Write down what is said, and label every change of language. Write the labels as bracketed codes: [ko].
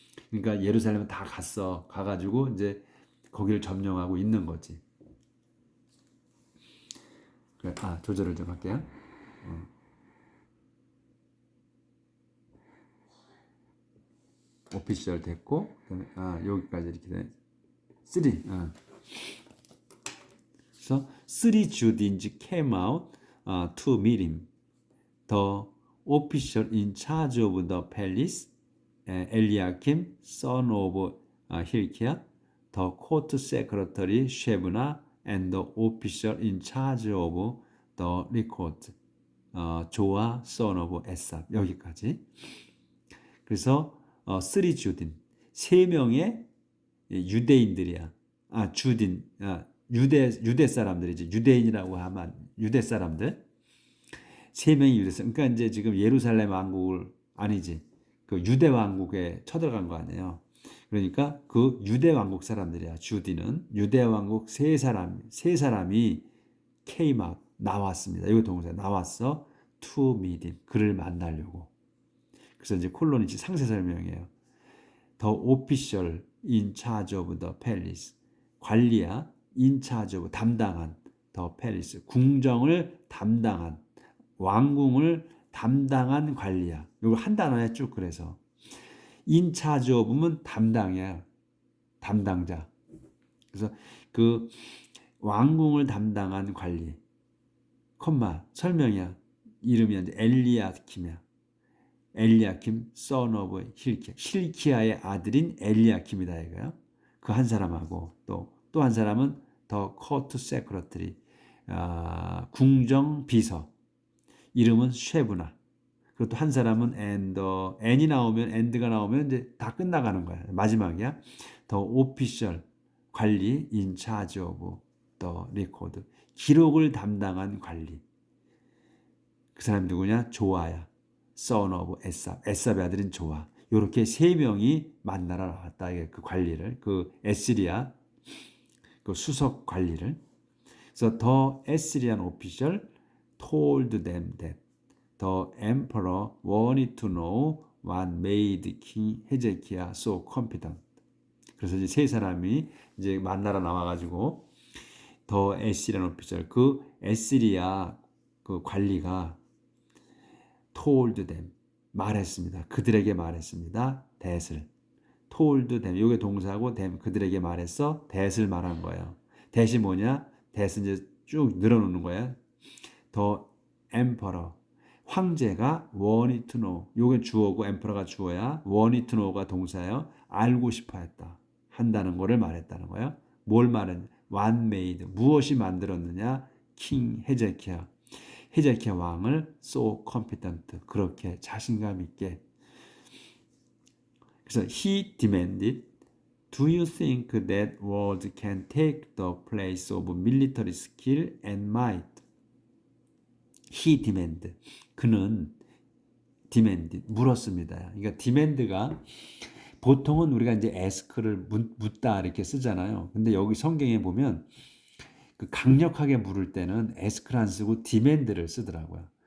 [ko] 그러니까 예루살렘 다 갔어. 가가지고 이제 거기를 점령하고 있는 거지. 그래, 조절을 좀 할게요. 오피셜 됐고, 그다음에 여기까지 이렇게 돼. 3. [en] So 3 Judeans came out to meet him. The official in charge of the palace, Eliakim, son of Hilkiah, the court secretary Shebna, and the official in charge of the record, Joah, son of Asaph. [ko] 여기까지. 그래서 3 Judean, 3명의 유대인들이야. 주딘, 유대 사람들이지. 유대인이라고 하면 유대 사람들. 3명이 유대 사람. 그러니까 이제 지금 예루살렘 왕국을 아니지. 그 유대 왕국에 쳐들어간 거 아니에요. 그러니까 그 유대 왕국 사람들이야. 주디는 유대 왕국 세 사람이 [en] came out [ko] 나왔습니다. 이거 동사 나왔어. [en] to meet him. [ko] 그를 만나려고. 그래서 이제 콜론이 상세 설명이에요. [en] The official in charge of the palace. [ko] 관리야. [en] in charge of [ko] 담당한 [en] the palace. [ko] 궁정을 담당한 왕궁을 담당한 관리야. 이걸 한 단어에 쭉 그래서 in charge of면 담당이야. 담당자. 그래서 그 왕궁을 담당한 관리. 설명이야. 이름이 이제 엘리야킴이야. 엘리야킴 [en] son of [ko] 힐키야. 힐키야의 아들인 엘리야킴이다 이거요. 그 한 사람하고 또 한 사람은 [en] 더 코트 세크러터리 [ko] 궁정 비서. 이름은 쉐브나. 그리고 또 한 사람은 n이 나오면 and가 나오면 이제 다 끝나가는 거야. 마지막이야. 더 오피셜 관리 [en] in charge of the record. [ko] 기록을 담당한 관리. 그 사람이 누구냐? 조아야. [en] son of [ko] 에삽. 에삽의 아들인 조아. 이렇게 3명이 만나러 나왔다. 그 관리를. 그 에스리아 그 수석 관리를. [en] 그래서 the Assyrian official told them that the emperor wanted to know what made King Hezekiah so confident. [ko] 그래서 이제 3사람이 이제 만나러 나와가지고 더 에시리안 오피셜 그 에시리아 그 관리가 [en] told them [ko] 말했습니다. 그들에게 말했습니다. that을 [en] told them [ko] 이게 동사고 them 그들에게 말했어. that을 말한 거예요. that이 뭐냐? that은 이제 쭉 늘어놓는 거예요. [en] the emperor [ko] 황제가 [en] wanted to know [ko] 요게 주어고 emperor가 주어야 wanted to know가 동사예요. 알고 싶어 했다. 한다는 거를 말했다는 거예요. 뭘 말했냐? [en] what made [ko] 무엇이 만들었느냐? king 헤제키야 왕을 [en] so confident [ko] 그렇게 자신감 있게. [en] 그래서 he demanded Do you think that word can take the place of military skill and might? He demanded. [ko] 그는 [en] demanded [ko] 물었습니다. 그러니까 demand가 보통은 우리가 이제 ask를 묻다 이렇게 쓰잖아요. 근데 여기 성경에 보면 그 강력하게 물을 때는 ask를 안 쓰고 demand를 쓰더라고요.